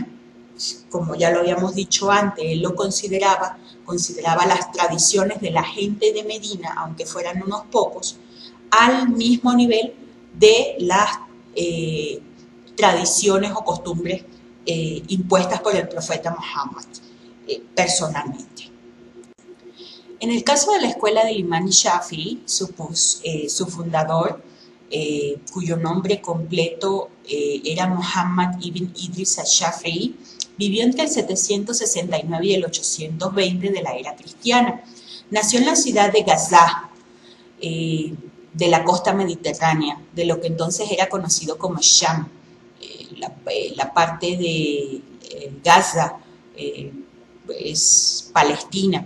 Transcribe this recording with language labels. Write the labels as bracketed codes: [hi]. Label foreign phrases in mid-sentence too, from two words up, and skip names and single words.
[es] Como ya lo habíamos dicho antes, él lo consideraba las tradiciones de la gente de Medina, aunque fueran unos pocos, al mismo nivel de las tradiciones o costumbres impuestas por el profeta Muhammad personalmente. En el caso de la escuela del imán Shafi'i, su fundador, cuyo nombre completo era Muhammad ibn Idris al-Shafi'i, vivió entre el 769 y el 820 de la era cristiana. Nació en la ciudad de Gaza, de la costa mediterránea, de lo que entonces era conocido como Sham. La parte de Gaza es Palestina.